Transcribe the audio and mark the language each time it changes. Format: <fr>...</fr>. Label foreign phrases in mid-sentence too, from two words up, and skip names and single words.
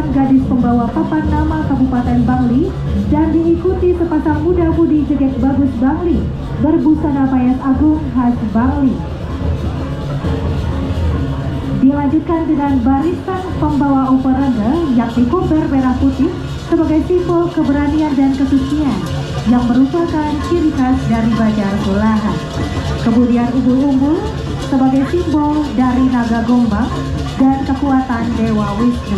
<id>gadis pembawa papan nama Kabupaten Bangli dan diikuti sepasang muda-mudi Jegek Bagus Bangli berbusana payas agung khas Bangli. Dilanjutkan dengan barisan pembawa uparanda yakni kober merah putih sebagai simbol keberanian dan kesucian yang merupakan ciri khas dari Bajar Gulahan. Kemudian umbul-umbul sebagai simbol dari naga gombang dan kekuatan Dewa Wisnu.</id>